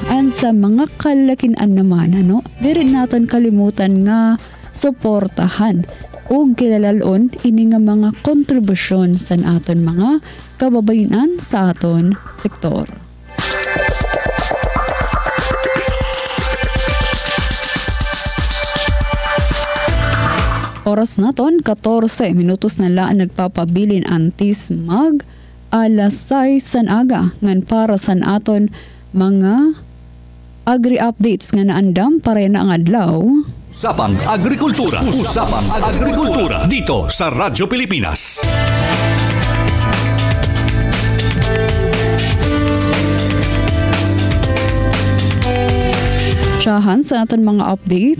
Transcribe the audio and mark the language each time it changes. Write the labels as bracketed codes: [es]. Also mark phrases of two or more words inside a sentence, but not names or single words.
[war] And sa mga kalakinan naman diri naton kalimutan nga suportahan o kilalalon ini nga mga kontribusyon sa aton mga kababayinan sa aton sektor. Oras naton 14 minutos na laan nagpapabilin antis mag alas 6 san aga ngan para san aton mga [en] agri updates [war] nga naandam para na ang adlaw. [tl] Usapang Agrikultura. Usapang Agrikultura dito sa Radyo Pilipinas. [war] Siyahan sa aton mga update.